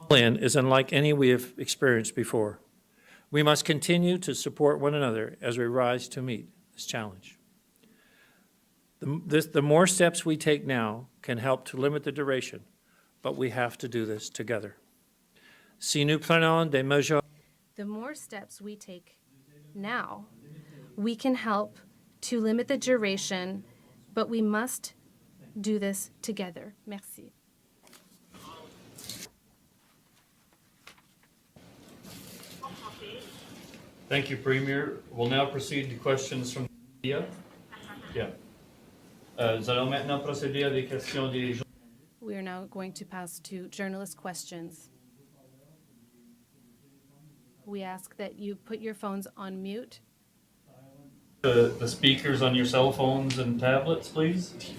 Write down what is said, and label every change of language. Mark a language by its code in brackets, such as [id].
[en] Plan is unlike any we have experienced before. We must continue to support one another as we rise to meet this challenge. The more steps we take now can help to limit the duration, but we have to do this together. [fr] Si nous prenons des mesures, [en] The more steps we take now, we can help to limit the duration, but we must do this together. [fr] Merci. [en] Thank you, Premier. We'll now proceed to questions from the media. Yeah. [fr] Nous allons maintenant procéder à des questions des journalistes. [en] We are now going to pass to journalist questions. We ask that you put your phones on mute. The speakers on your cell phones and tablets, please.